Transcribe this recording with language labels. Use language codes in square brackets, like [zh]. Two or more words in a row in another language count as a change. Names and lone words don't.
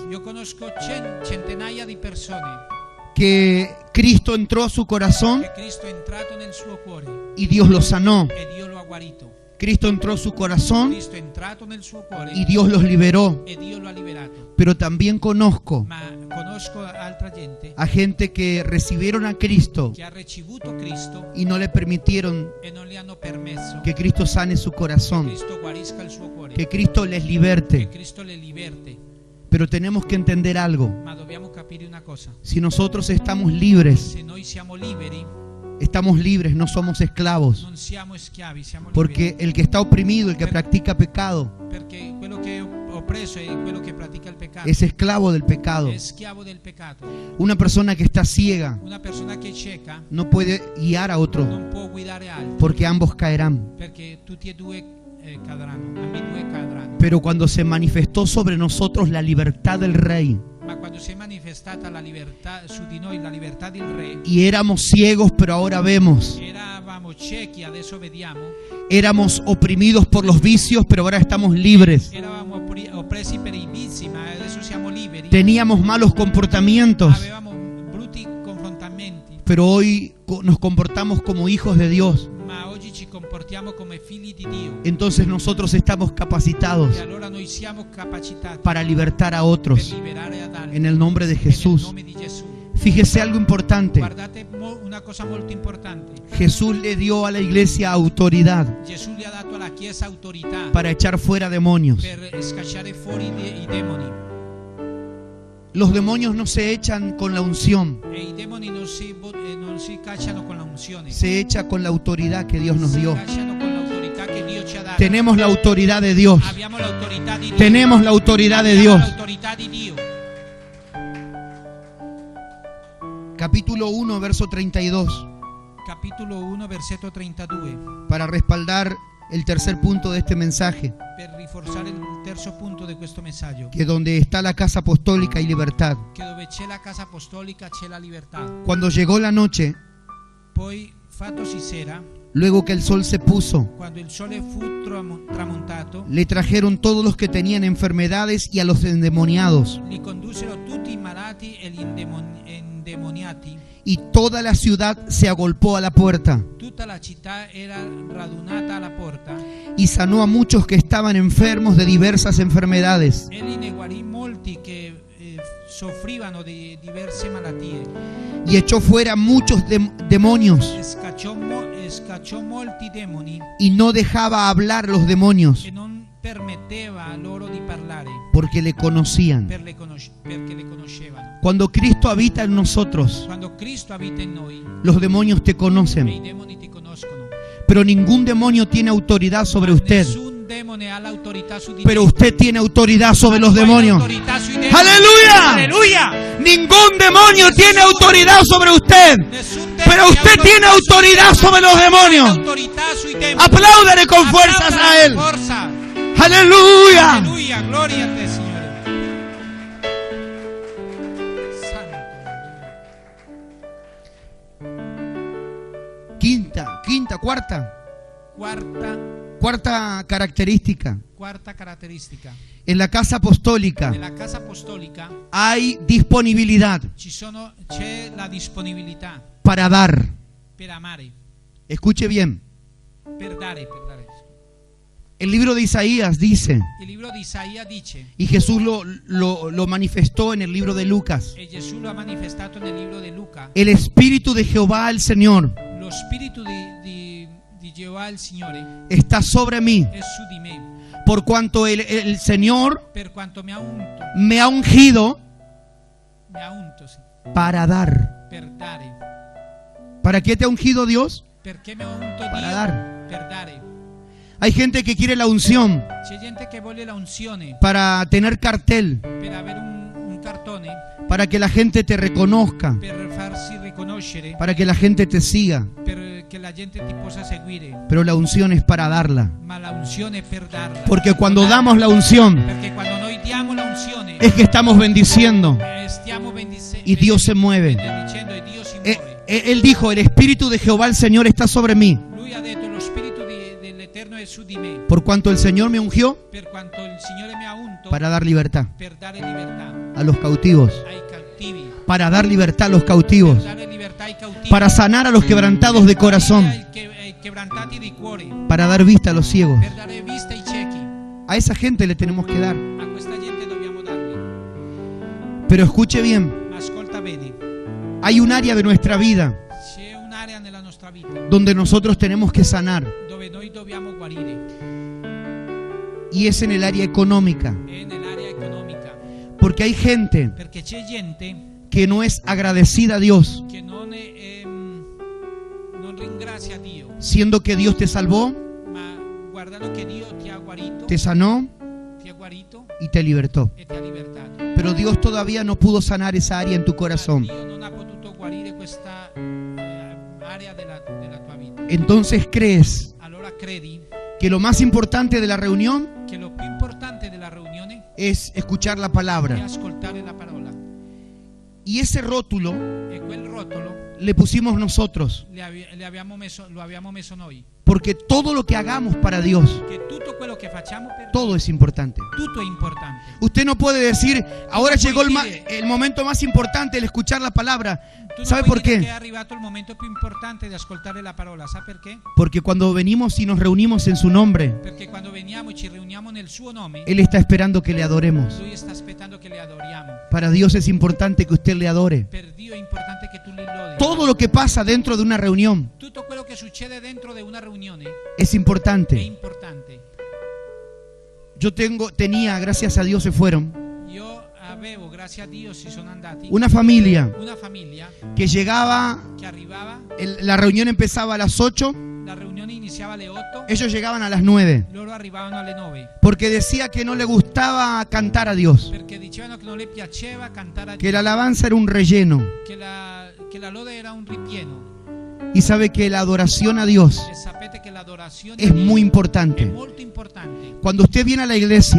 [it] Io conosco centinaia di persone [es] que Cristo entrò a su corazón [it] che Cristo è entrato nel suo cuore [es] y Dios lo sanó. [it] e Dio lo ha guarito. [es] Cristo entró a su corazón [it] Cristo è entrato nel suo cuore [es] y Dios los liberó. [it] e Dio lo ha liberato. [es] Pero también conozco [it] Ma conosco altra gente [es] a gente que recibieron a Cristo [it] che ha ricevuto Cristo [es] y no le permitieron [it] e non gli hanno permesso [es] que Cristo sane su [it] che [es] corazón, [it] Cristo guarisca il suo cuore, [es] que Cristo les [it] che [es] liberte. [it] Cristo le liberte. [es] Pero tenemos que entender algo. [it] Ma dobbiamo capire una cosa: [es] Si nosotros estamos libres, [it] se noi siamo liberi, [es] no somos esclavos. [it] non siamo schiavi, siamo liberi. [es] Porque el que está oprimido, el que practica pecado, [it] Perché quello che è oppresso è quello che pratica il peccato, [es] es esclavo del pecado. [it] è schiavo del peccato. [es] Una persona que está ciega [it] Una persona che è cieca [es] no puede guiar a otro [it] non può guidare altri, [es] porque ambos caerán. [it] perché tutti e due cadranno, ambedue cadranno. [es] Pero cuando se manifestó sobre nosotros la libertad del Rey [it] Ma quando si è manifestata la libertà su di noi, la libertà del Re, [es] y éramos ciegos pero ahora vemos, [it] eravamo ciechi, adesso vediamo, [es] éramos oprimidos por los vicios pero ahora estamos libres, [it] eravamo oppressi per i vizi, ma adesso siamo liberi, [es] teníamos malos comportamientos [it] avevamo brutti confrontamenti, [es] pero hoy nos comportamos como hijos de Dios. [it] ma oggi ci comportiamo come figli di Dio. [es] Entonces nosotros estamos capacitados [it] E allora noi siamo capacitati [es] para libertar a [it] per [es] otros [it] liberare ad altri [es] en el nombre de [it] nel [es] Jesús. [it] nome di Gesù. [es] Fíjese algo importante. [it] Guardate una cosa molto importante: [es] Jesús le dio a la iglesia autoridad [it] Gesù gli ha dato alla Chiesa autorità [es] para echar fuera demonios. [it] per scacciare fuori i demoni. [es] Los demonios no se echan con la unción, [it] E i demoni non si cacciano con la unzione, [es] se echa con la autoridad que Dios nos [it] si [es] dio. [it] cacciano con l'autorità che Dio ci ha dato. [es] Tenemos la autoridad de Dios. [it] Abbiamo l'autorità di Dio. [es] Tenemos la autoridad de [it] Abbiamo [es] Dios. [it] l'autorità di Dio. [es] Capítulo 1, verso 32. [it] Capitolo 1, versetto 32. [es] Para respaldar el tercer punto de este mensaje, [it] Per rinforzare il terzo punto di questo messaggio, [es] que donde está la casa apostólica y libertad. [it] che dove c'è la casa apostolica c'è la libertà. [es] Cuando llegó la noche, [it] Poi, fattosi sera, [es] luego que el sol se puso, [it] quando il sole fu tramontato, [es] le trajeron todos los que tenían enfermedades y a los endemoniados. [it] li condussero tutti i malati e gli indemoniati. [es] Y toda la ciudad se agolpó a la puerta [it] Tutta la città era radunata alla porta. [es] y sanó a muchos que estaban enfermos de diversas enfermedades. [it] Egli ne guarì molti che soffrivano di diverse malattie. [es] Y echó fuera muchos demonios [it] Scacciò molti demoni [es] y no dejaba hablar los demonios [it] e non permetteva loro di parlare [es] porque le conocían. [it] perché le conoscevano. [es] Cuando Cristo habita en nosotros, [it] Quando Cristo abita in noi, [es] los demonios te [it] i [es] conocen, [it] demoni ti conoscono. [es] pero ningún demonio tiene autoridad sobre usted. [it] Nessun demone ha l'autorità su di [es] Pero [it] te. [es] usted tiene autoridad sobre los [it] Tu hai [es] demonios. [it] l'autorità sui demoni. [es] ¡Aleluya! ¡Aleluya! Ningún demonio tiene autoridad sobre usted. [it] Nessun [es] Pero [it] demone [es] usted [it] ha [es] tiene autoridad sobre los demonios. [it] autorità sui demoni. [es] Apláudale con fuerzas [it] Applaudala [es] a Él. [it] con forza. [es] ¡Aleluya! [it] Alleluia, gloria a te, Signore. [es] Santo. Cuarta característica. [it] Quarta caratteristica. [es] En la casa apostólica [it] Nella casa apostolica [es] hay disponibilidad [it] c'è la disponibilità [es] para dar. [it] per amare, [es] Escuche bien. [it] per dare. [es] El libro de Isaías dice, [it] Il libro di Isaia dice, [es] y Jesús lo manifestó en el libro de Lucas, [it] e Gesù lo ha manifestato nel libro di Luca: [es] el Espíritu de Jehová el Señor [it] lo spirito di Geova il Signore [es] está sobre mí, [it] è su di me, [es] por cuanto el Señor [it] per quanto mi ha unto, [es] me ha ungido [it] sì, [es] para dar. [it] per dare. [es] ¿Para qué te ha ungido Dios? [it] Perché mi ha unto [es] Para [it] Dio? [es] dar. [it] Per dare. [es] Hay gente que quiere la unción [it] C'è gente che vuole la unzione [es] para tener cartel, [it] per avere un cartone, [es] para que la gente te reconozca, [it] per farsi riconoscere, [es] para que la gente te siga. [it] perché la gente ti possa seguire. [es] Pero la unción es para darla. [it] Ma la unzione è per darla. [es] Porque cuando damos la unción [it] Perché quando noi diamo la unzione, [es] es que estamos bendiciendo [it] stiamo bendicendo [es] y Dios se mueve. [it] benedicendo e Dio si muove. [es] Él dijo, el Espíritu de Jehová el Señor está sobre mí, [it] Lui ha detto: lo spirito dell'Eterno è su di me, [es] por cuanto el Señor me ungió [it] per quanto il Signore mi ha unto [es] para dar libertad [it] per dare libertà [es] a los cautivos, [it] ai cattivi, [es] para dar libertad a los cautivos, [it] per dare libertà ai cautivi, [es] para sanar a los quebrantados de corazón, [it] ai quebrantati di cuore, [es] para dar vista a los ciegos. [it] per dare vista ai ciechi. [es] A esa gente le tenemos que dar. [it] A questa gente dobbiamo darli. [es] Pero escuche bien, [it] Ma ascolta bene, [es] hay un área de nuestra vida [it] c'è un'area nella nostra vita [es] donde nosotros tenemos que sanar, [it] dove noi dobbiamo guarire, [es] y es en el área económica, [it] è nell'area economica, [es] porque hay gente [it] perché c'è gente [es] que no es agradecida a Dios, [it] che non ringrazia Dio, [es] siendo que Dios te salvó, [it] ma guardando che Dio ti ha guarito, [es] te sanó y te libertó. [it] e ti ha libertato. [es] Pero Dios todavía no pudo sanar esa área en tu corazón. [it] Dio non ha potuto guarire questa area della tua vita. [es] Entonces crees [it] Allora credi [es] que lo más importante de la reunión [it] che lo più importante della riunione [es] es escuchar la [it] è [es] palabra. [it] ascoltare la parola, [es] Y ese rótulo [it] e quel rotolo [es] le pusimos nosotros, [it] lo abbiamo messo noi, [es] porque todo lo que hagamos para Dios, [it] che tutto quello che facciamo per [es] todo es importante. [it] tutto è importante. [es] Usted no puede decir, ahora [it] No [es] llegó puede el momento más importante, el escuchar la palabra. [it] Tu [es] ¿Sabe [it] non puoi [es] por [it] dire [es] qué? [it] che è arrivato il momento più importante di ascoltare la parola, sa perché? [es] Porque cuando venimos y nos reunimos en su nombre, [it] Perché quando veniamo e ci riuniamo nel suo nome, [es] Él está esperando que le adoremos. [it] lui sta aspettando che le adoriamo. [es] Para Dios es importante que usted le adore. [it] Per Dio è importante che tu le lodi. [es] Todo lo que pasa dentro de una reunión [it] Tutto quello che succede dentro di una riunione [es] es [it] è [es] importante. [it] importante. [es] Yo tenía, gracias a Dios se fueron, [it] Io avevo, grazie a Dio, si sono andati, [es] una familia [it] una famiglia [es] que llegaba, [it] che arrivava, [es] la reunión empezaba a las 8, [it] la riunione iniziava alle 8, [es] ellos llegaban a las 9, [it] loro arrivavano alle 9, [es] porque decía que no le gustaba cantar a Dios, [it] perché dicevano che non le piaceva cantare a [es] que [it] Dio, [es] la alabanza era un relleno, [it] che la lode era un ripieno. [es] y sabe que la adoración a Dios [it] E sapete che l'adorazione [es] es [it] a Dio [es] muy [it] è [es] importante. [it] molto importante. [es] Cuando usted viene a la iglesia